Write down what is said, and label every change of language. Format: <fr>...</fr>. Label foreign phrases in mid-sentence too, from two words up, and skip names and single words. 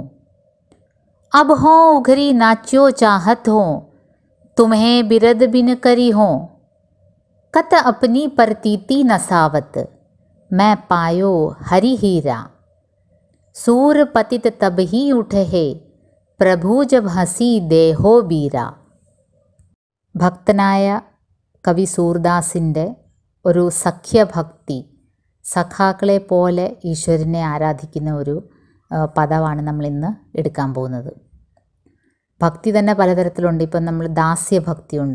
<bra>अब हो उघरी नाच्यो चाहत हो, तुम्हें बिरद बिन करी हो, कत अपनी परतीति नसावत, मैं पायो हरि हीरा। सूर पतित तब ही उठे है, प्रभु जब हंसी देहो बीरा.</bra> <ml>ഭക്തനായ കവി സൂർദാസിൻ്റെ ഒരു സഖ്യഭക്തി, സഖാക്കളെ പോലെ ഈശ്വരനെ ആരാധിക്കുന്ന ഒരു പദമാണ് നമ്മളിന്ന് എടുക്കാൻ പോകുന്നത്. ഭക്തി തന്നെ പലതരത്തിലുണ്ട്. ഇപ്പം നമ്മൾ ദാസ്യഭക്തിയുണ്ട്.</ml>